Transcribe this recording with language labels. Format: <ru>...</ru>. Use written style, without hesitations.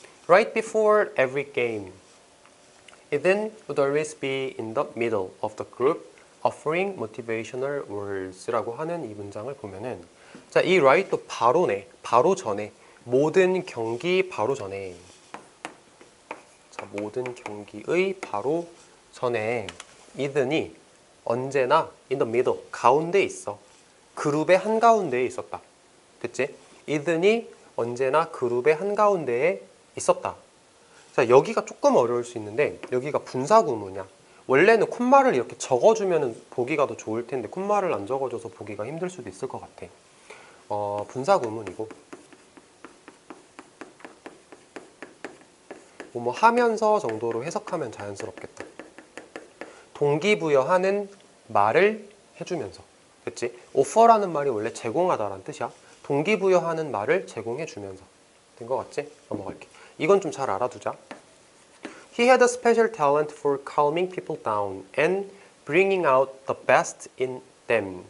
<en>Right before every game, Eden would always be in the middle of the group offering motivational words</en> <ko>라고 하는 이 문장을 보면은 자, 이 right도 바로네. 바로 전에. 모든 경기 바로 전에. 자, 모든 경기의 바로 전에 Eden이 언제나 in the middle, 가운데에 있어. 그룹의 한가운데에 있었다. 됐지? Eden이 언제나 그룹의 한가운데에 있었다. 자, 여기가 조금 어려울 수 있는데 여기가 분사구문이야. 원래는 콤마를 이렇게 적어주면 보기가 더 좋을 텐데 콤마를 안 적어줘서 보기가 힘들 수도 있을 것 같아. 분사구문이고 뭐 하면서 정도로 해석하면 자연스럽겠다. 동기부여하는 말을 해주면서. 그치? offer라는 말이 원래 제공하다라는 뜻이야. 동기부여하는 말을 제공해주면서. 된 것 같지? 넘어갈게. 이건 좀 잘 알아두자.</ko> <en>He had a special talent for calming people down and bringing out the best in them.</en>